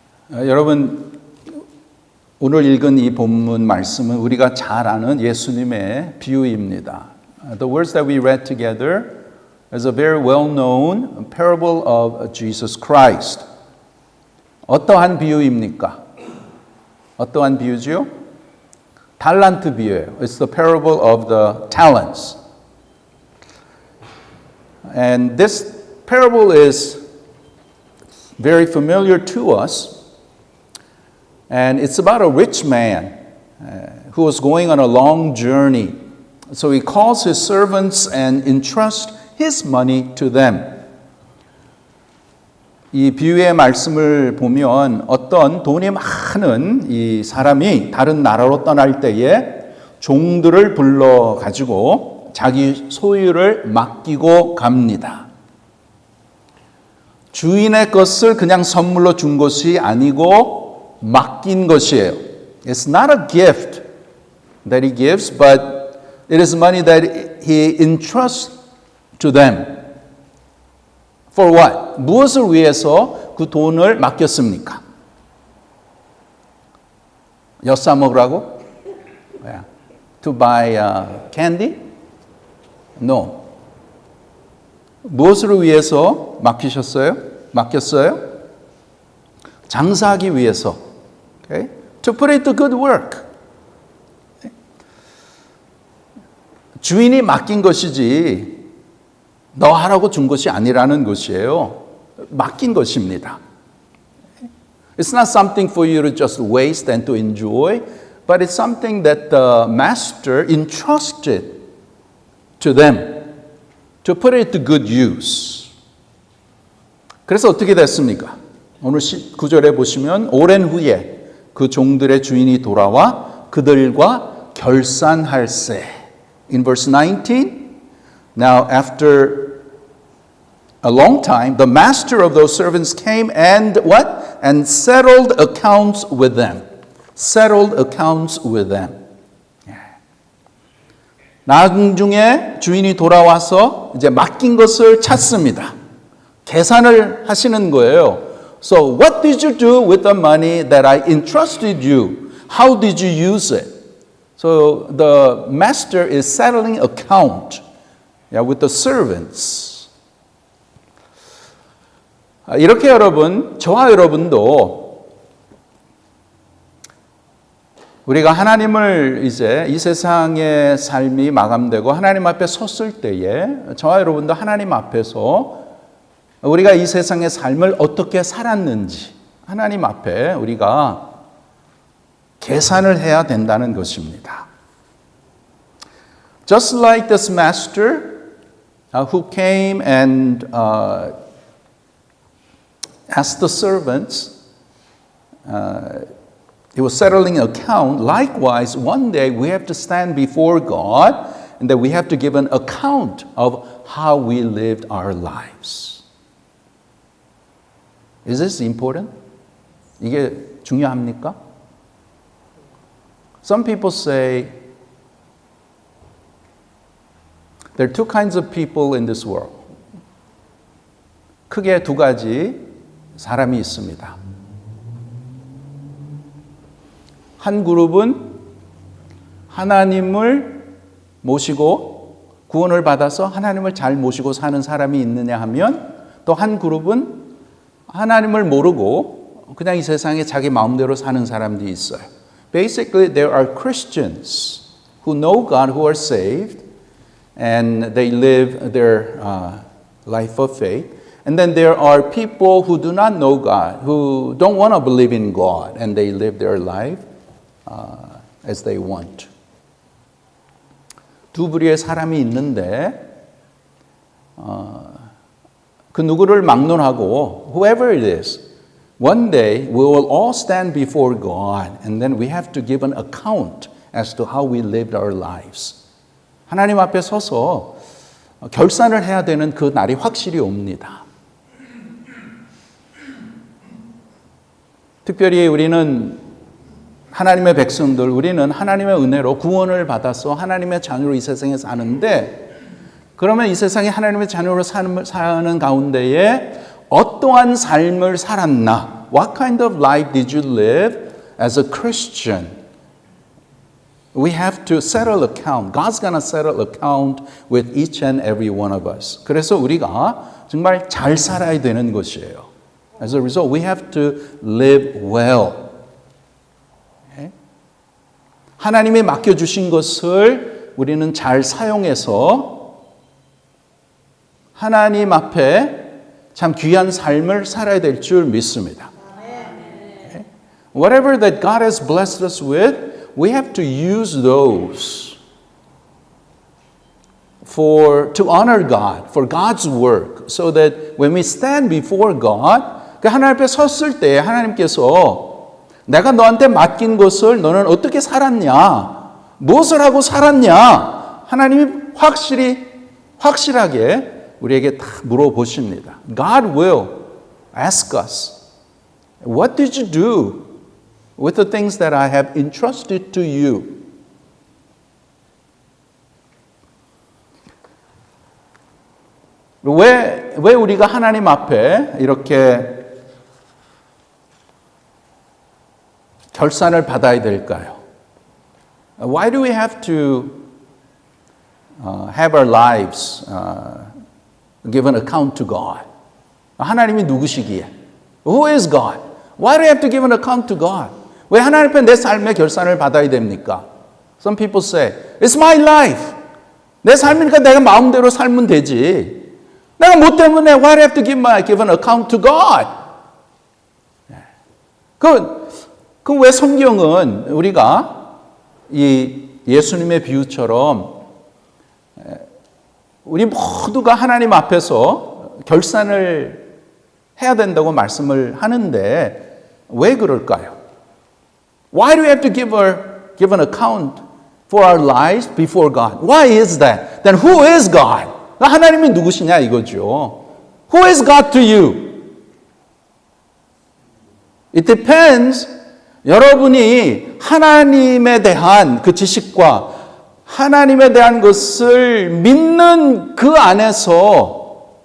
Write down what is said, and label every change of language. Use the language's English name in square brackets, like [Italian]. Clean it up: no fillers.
[Korean] 여러분, 오늘 읽은 이 본문 말씀은 우리가 잘 아는 예수님의 비유입니다. [English] The words that we read together is a very well-known parable of Jesus Christ. [Korean] 어떠한 비유입니까? 어떠한 비유지요? 달란트 비유예요. [English] It's the parable of the talents. And this parable is very familiar to us. And it's about a rich man who was going on a long journey. So he calls his servants and entrusts his money to them. [Korean] 이 비유의 말씀을 보면 어떤 돈이 많은 이 사람이 다른 나라로 떠날 때에 종들을 불러 가지고 자기 소유를 맡기고 갑니다. 주인의 것을 그냥 선물로 준 것이 아니고 맡긴 것이에요. [English] It's not a gift that he gives, but it is money that he entrusts to them. For what? [Korean] 무엇을 위해서 그 돈을 맡겼습니까? 엿사 먹으라고? [English] Yeah. To buy candy? No. [Korean] 무엇을 위해서 맡겼어요? 장사하기 위해서. [English] Okay? To put it to good work. [Korean] 주인이 맡긴 것이지 너 하라고 준 것이 아니라는 것이에요. 맡긴 것입니다. [English] It's not something for you to just waste and to enjoy, but it's something that the master entrusted to them to put it to good use. [Korean] 그래서 어떻게 됐습니까? 오늘 9절에 보시면 오랜 후에 그 종들의 주인이 돌아와 그들과 결산할세. [English] In verse 19, now after a long time, the master of those servants came and what? And settled accounts with them. Settled accounts with them. [Korean] 나중에 주인이 돌아와서 이제 맡긴 것을 찾습니다. 계산을 하시는 거예요. [English] So what did you do with the money that I entrusted you? How did you use it? So the master is settling account with the servants. [Korean] 이렇게 여러분, 저와 여러분도 우리가 하나님을 이제 이 세상의 삶이 마감되고 하나님 앞에 섰을 때에 저와 여러분도 하나님 앞에서 우리가 이 세상의 삶을 어떻게 살았는지 하나님 앞에 우리가 계산을 해야 된다는 것입니다. [English] Just like this master who came and asked the servants, he was settling an account. Likewise, one day we have to stand before God and that we have to give an account of how we lived our lives. Is this important? [Korean] 이게 중요합니까? [English] Some people say there are two kinds of people in this world. [Korean] 크게 두 가지 사람이 있습니다. 한 그룹은 하나님을 모시고 구원을 받아서 하나님을 잘 모시고 사는 사람이 있느냐 하면 또 한 그룹은 하나님을 모르고 그냥 이 세상에 자기 마음대로 사는 사람들이 있어요. [English] Basically, there are Christians who know God, who are saved, and they live their life of faith. And then there are people who do not know God, who don't want to believe in God, and they live their life as they want. [Korean] 두 부류의 사람이 있는데 그 누구를 막론하고 [English] whoever it is, one day we will all stand before God and then we have to give an account as to how we lived our lives. [Korean] 하나님 앞에 서서 결산을 해야 되는 그 날이 확실히 옵니다. 특별히 우리는 하나님의 백성들, 우리는 하나님의 은혜로 구원을 받아서 하나님의 자녀로 이 세상에 사는데 그러면 이 세상에 하나님의 자녀로 사는 가운데에 어떠한 삶을 살았나? [English] What kind of life did you live as a Christian? We have to settle account. God's going to settle account with each and every one of us. [Korean] 그래서 우리가 정말 잘 살아야 되는 것이에요. [English] As a result, we have to live well. Okay? [Korean] 하나님이 맡겨주신 것을 우리는 잘 사용해서 하나님 앞에 참 귀한 삶을 살아야 될 줄 믿습니다. [English] Okay? Whatever that God has blessed us with, we have to use those to honor God, for God's work, so that when we stand before God, [Korean] 하나님 앞에 섰을 때 하나님께서 내가 너한테 맡긴 것을 너는 어떻게 살았냐, 무엇을 하고 살았냐, 하나님이 확실하게 우리에게 다 물어보십니다. [English] God will ask us, what did you do with the things that I have entrusted to you? [Korean] 왜 우리가 하나님 앞에 이렇게 결산을 받아야 될까요? [English] Why do we have to have our lives give an account to God? [Korean] 하나님이 누구시기에? [English] Who is God? Why do we have to give an account to God? [Korean] 왜 하나님 앞에 내 삶의 결산을 받아야 됩니까? [English] Some people say, it's my life. [Korean] 내 삶이니까 내가 마음대로 살면 되지. 내가 뭐 때문에 [English] why do I have to give an account to God? [Korean] 그 왜 성경은 우리가 이 예수님의 비유처럼 우리 모두가 하나님 앞에서 결산을 해야 된다고 말씀을 하는데 왜 그럴까요? [English] Why do we have to give an account for our lives before God? Why is that? Then who is God? [Korean] 하나님이 누구시냐 이거죠. [English] Who is God to you? It depends. [Korean] 여러분이 하나님에 대한 그 지식과 하나님에 대한 것을 믿는 그 안에서